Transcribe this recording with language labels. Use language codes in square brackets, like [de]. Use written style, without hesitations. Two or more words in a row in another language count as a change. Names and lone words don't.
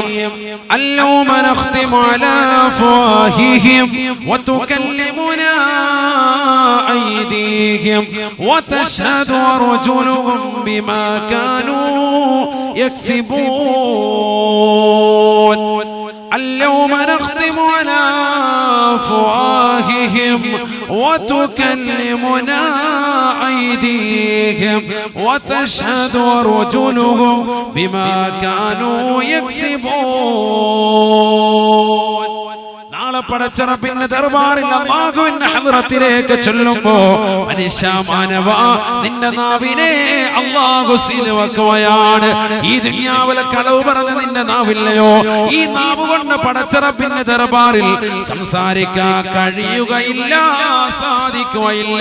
[ar] اليوم نختم على أفواههم وتكلمنا أيديهم وتشهد أرجلهم بما كانوا يكسبون. اليوم نختم على أفواههم وتكلمنا أيديهم وتشهد أرجلهم بما كانوا يكسبون. [ml] നാളെ പടച്ചറപ്പിന്റെ ദർബാറിൽ അല്ലാഹുവിന്റെ ഹദ്റത്തിലേക്ക് ചെല്ലുമ്പോ മനുഷ്യ മാനവ നിന്റെ നാവിനെ അല്ലാഹു സീലവക്കുകയാണ്. ഈ ദുനിയാവിലെ കളവ് പറഞ്ഞ നിന്റെ നാവില്ലയോ, ഈ നാവ് കൊണ്ട് പടച്ചറപ്പിന്റെ ദർബാറിൽ സംസാരിക്കാൻ കഴിയുകയില്ല, സാധിക്കുകയില്ല.